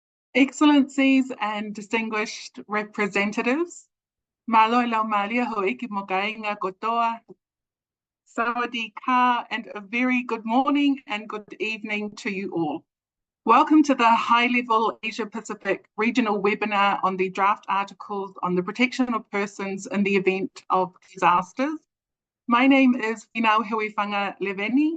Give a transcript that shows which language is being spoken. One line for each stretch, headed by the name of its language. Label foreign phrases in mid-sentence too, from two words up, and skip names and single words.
English: Excellencies and distinguished representatives,
Niuean: malo lau malia hoiki mokainga kotoa,
Thai: สวัสดีค่ะ,
English: and a very good morning and good evening to you all. Welcome to the high-level Asia-Pacific regional webinar on the draft articles on the protection of persons in the event of disasters. My name is Inau Huifanga Leveni.